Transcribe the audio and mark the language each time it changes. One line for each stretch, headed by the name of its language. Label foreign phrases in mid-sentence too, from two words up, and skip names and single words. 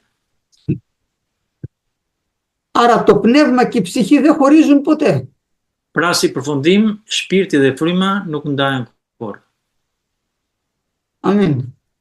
Greek: Άρα το πνεύμα και η ψυχή δεν χωρίζουν ποτέ.
Albanian: Pra si përfundim, shpirti dhe fryma nuk ndahen kurrë. Amen.